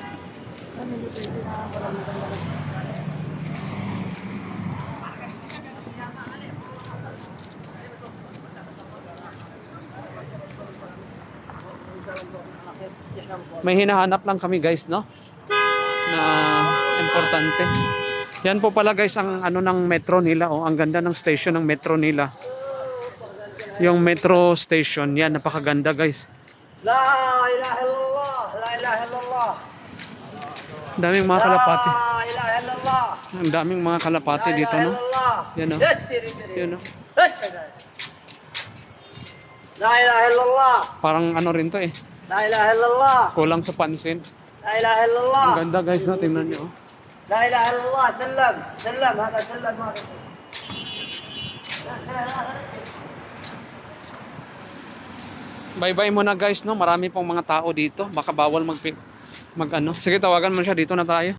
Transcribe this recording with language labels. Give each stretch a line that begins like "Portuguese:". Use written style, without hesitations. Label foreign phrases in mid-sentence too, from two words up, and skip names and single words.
Filipino: May hinahanap lang kami guys, no? Na importante. Yan po pala guys ang ano ng metro nila, oh. Ang ganda ng station ng metro nila. Yung
English: metro station,
Filipino: yan, napakaganda guys.
Arabic: لا إله إلا الله، لا إله إلا الله.
Filipino: Ang daming mga kalapati.
Arabic: لا إله إلا الله.
Filipino: Ang daming mga kalapati dito, no? Yan, no? Yan, no?
Arabic: لا إله إلا الله.
Filipino: Parang ano rin to eh.
Arabic: لا إله إلا الله.
Filipino: Kulang sa pansin.
Arabic: لا إله إلا الله.
Filipino: Ang ganda guys, no? Tingnan nyo, oh.
Arabic: لا إله إلا الله. سلام. سلام. هذا سلام.
Filipino: Bye-bye muna guys, no? Marami pong mga tao dito. Baka bawal mag ano. Sige, tawagan mo siya. Dito na tayo.